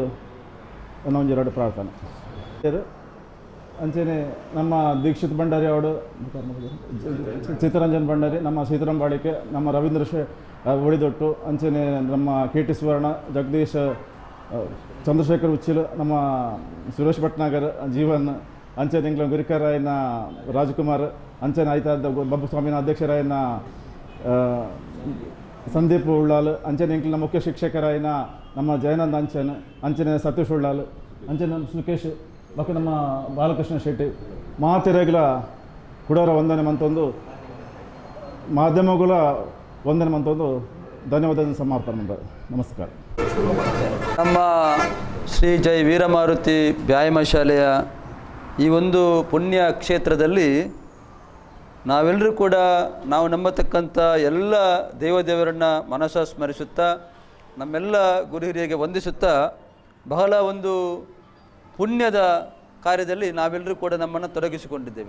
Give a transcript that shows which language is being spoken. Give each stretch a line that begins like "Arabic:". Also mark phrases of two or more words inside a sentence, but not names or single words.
Tulu: ಒಂದೊಂದು 2 ಪ್ರಾರ್ಥನೆ ಅಂಚನೆ ನಮ್ಮ ದೀಕ್ಷಿತ್ ಭಂಡಾರಿ ಅವಡು ಚಿತ್ತರಂಜನ್ ಭಂಡಾರಿ ನಮ್ಮ ಸೀತಾರಾಮ್ ಬಾಳಿಕೆ ನಮ್ಮ ರವೀಂದ್ರ ಉಳಿದೊಟ್ಟು ಅಂಚನೆ ನಮ್ಮ KT ಸುವರ್ಣ ಜಗದೀಶ್ ಚಂದ್ರಶೇಖರ್ ಉಚ್ಚಿಲ್ ನಮ್ಮ ಸುರೇಶ್ ಭಟ್ನಾಗರ್ ಜೀವನ್ ಅಂಚನೆ ಇಂಗ್ಲ ಗುರಿಕರಾಯನ ರಾಜ್ಕುಮಾರ್ ಅಂಚನೆ ಆಯ್ತಾದ ಬಬ್ಬು ಸ್ವಾಮಿನ ಅಧ್ಯಕ್ಷರಾಯನ ಸಂದೀಪ್ ಉಳ್ಳಾಲ್ ಅಂಚನೆ ಇಂಕ್ಲಿನ ಮುಖ್ಯ ಶಿಕ್ಷಕರಾಯನ ನಮ್ಮ ಜಯನಂದ್ ಅಂಚನೆ ಸತೀಶ್ ಉಳ್ಳಾಲ್ ಅಂಚನೆ ಸುಕೇಶ್ ಬಾಕಿ ನಮ್ಮ ಬಾಲಕೃಷ್ಣ ಶೆಟ್ಟಿ ಮಾತೆರೆಗಳ ಕುಡರ ವಂದನೆ ಮಂತೊಂದು ಮಾಧ್ಯಮಗಳ ವಂದನೆ ಮಂತೊಂದು ಧನ್ಯವಾದ
Kannada: ಸಮರ್ಪಣೆ ಮಾಡಿದ್ದಾರೆ. ನಮಸ್ಕಾರ. ನಮ್ಮ ಶ್ರೀ ಜೈ ವೀರಮಾರುತಿ ವ್ಯಾಯಾಮ ಶಾಲೆಯ ಈ ಒಂದು ಪುಣ್ಯ ಕ್ಷೇತ್ರದಲ್ಲಿ ನಾವೆಲ್ಲರೂ ಕೂಡ ನಾವು ನಂಬತಕ್ಕಂಥ ಎಲ್ಲ ದೇವರನ್ನು ಮನಸ್ಸು ಸ್ಮರಿಸುತ್ತಾ ನಮ್ಮೆಲ್ಲ ಗುರು ಹಿರಿಯರಿಗೆ ವಂದಿಸುತ್ತಾ ಬಹಳ ಒಂದು ಪುಣ್ಯದ ಕಾರ್ಯದಲ್ಲಿ ನಾವೆಲ್ಲರೂ ಕೂಡ ನಮ್ಮನ್ನು ತೊಡಗಿಸಿಕೊಂಡಿದ್ದೇವೆ.